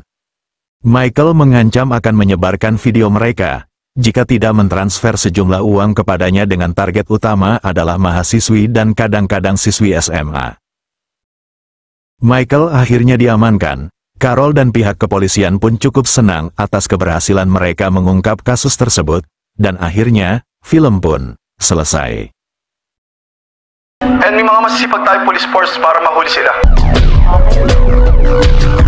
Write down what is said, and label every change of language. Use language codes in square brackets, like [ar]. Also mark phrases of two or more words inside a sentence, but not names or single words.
[id] Michael mengancam akan menyebarkan video mereka, jika tidak mentransfer sejumlah uang kepadanya dengan target utama adalah mahasiswi dan kadang-kadang siswi SMA. Michael akhirnya diamankan. Carol dan pihak kepolisian pun cukup senang atas keberhasilan mereka mengungkap kasus tersebut. Dan akhirnya, film pun selesai. [tl] And may mga masisipag tayo [en] police force [tl] para mahuli sila.